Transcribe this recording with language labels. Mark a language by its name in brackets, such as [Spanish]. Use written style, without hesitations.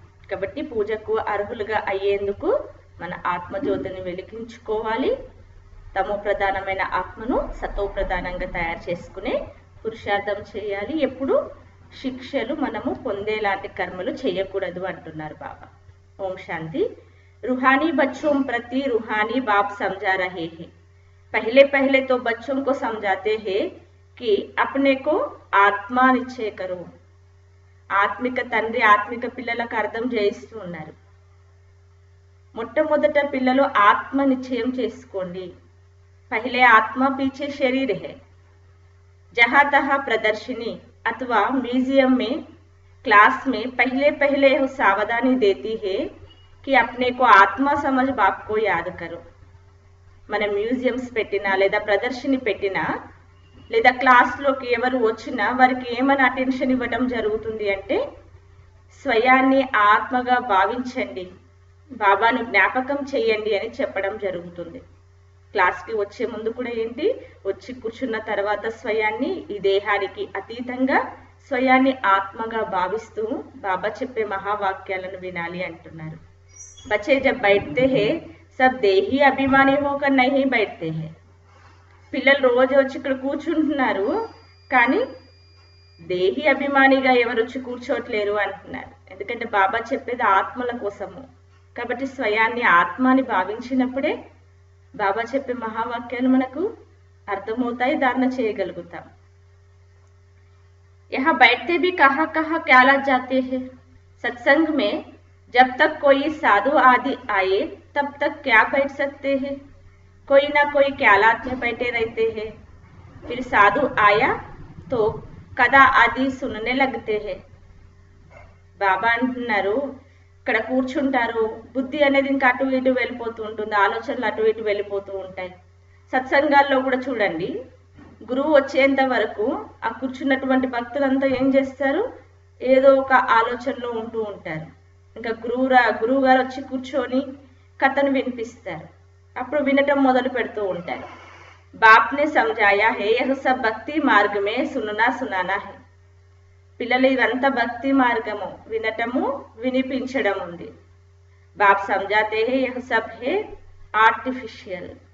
[Telugu] కాబట్టి పూజకు అర్హులుగా అయ్యేందుకు మన ఆత్మజ్యోతిని వెలిగించుకోవాలి. తమో ప్రధానమైన ఆత్మను సతో ప్రధానంగా తయారు చేసుకునే పురుషార్థం చేయాలి. ఎప్పుడు శిక్షలు మనము పొందేలాంటి కర్మలు చేయకూడదు అంటున్నారు బాబా. ఓం శాంతి. [Hindi] रूहानी बच्चों प्रति रूहानी बाप समझा रहे हैं। पहले पहले तो बच्चों को समझाते हैं कि अपने को ఆత్మ నిశ్చయ కరో, [Telugu] ఆత్మిక తండ్రి ఆత్మిక పిల్లలకు అర్థం చేయిస్తూ ఉన్నారు. మొట్టమొదట పిల్లలు ఆత్మ నిశ్చయం చేసుకోండి. [Hindi] పహలే ఆత్మ పీछे शरीर है. जहां तहां प्रदर्शनी अथवा म्यूजियम में क्लास में पहले पहले सावधानी देती है कि अपने को आत्मा समझ बाप को याद करो. [Telugu] మన మ్యూజియంస్ పెట్టినా లేదా ప్రదర్శని పెట్టినా లేదా క్లాస్లోకి ఎవరు వచ్చినా వారికి ఏమైనా అటెన్షన్ ఇవ్వడం జరుగుతుంది అంటే స్వయాన్ని ఆత్మగా భావించండి, బాబాను జ్ఞాపకం చేయండి అని చెప్పడం జరుగుతుంది. క్లాస్కి వచ్చే ముందు కూడా ఏంటి, వచ్చి కూర్చున్న తర్వాత స్వయాన్ని ఈ దేహానికి అతీతంగా స్వయాన్ని ఆత్మగా భావిస్తూ బాబా చెప్పే మహావాక్యాలను వినాలి అంటున్నారు. [Hindi] బచ్చే జబ్ బైఠతే హే सब देही अभिमानी होकर नहीं बैठते हैं. [Telugu] పిల్లలు రోజు వచ్చి ఇక్కడ కూర్చుంటున్నారు కానీ దేహి అభిమానిగా ఎవరు వచ్చి కూర్చోట్లేరు అంటున్నారు. ఎందుకంటే బాబా చెప్పేది ఆత్మల కోసము. కాబట్టి స్వయాన్ని ఆత్మని భావించినప్పుడే బాబా చెప్పే మహావాక్యాలు మనకు అర్థమవుతాయి, ధారణ చేయగలుగుతాం. [Hindi] यहाँ बैठते भी कहाँ कहाँ क्या लग जाते हैं. सत्संग में जब तक कोई साधु आदि आए तब तक क्या बैठ सकते हैं. कोई ना कोई ख्यालात में बैठे रहते हैं. फिर साधु आया तो कदा आदि सुनने लगते हैं. [Telugu] బాబా అంటున్నారు ఇక్కడ కూర్చుంటారు, బుద్ధి అనేది ఇంకా అటు ఇటు వెళ్ళిపోతూ ఉంటుంది, ఆలోచనలు అటు ఇటు వెళ్ళిపోతూ ఉంటాయి. సత్సంగాల్లో కూడా చూడండి, గురువు వచ్చేంత వరకు ఆ కూర్చున్నటువంటి భక్తులంతా ఏం చేస్తారు, ఏదో ఒక ఆలోచనలో ఉంటూ ఉంటారు. ఇంకా గురువు గారు వచ్చి కూర్చొని కథను వినిపిస్తారు, అప్పుడు వినటం మొదలు పెడుతూ ఉంటారు. [Hindi] బాప్నే సమझाया है यह सब भक्ति मार्ग में सुनना सुनाना है. [Telugu] పిల్లలు ఇదంతా భక్తి మార్గము, వినటము వినిపించడం ఉంది. [Hindi] బాప్ समझाते हैं यह सब है आर्टिफिशियल.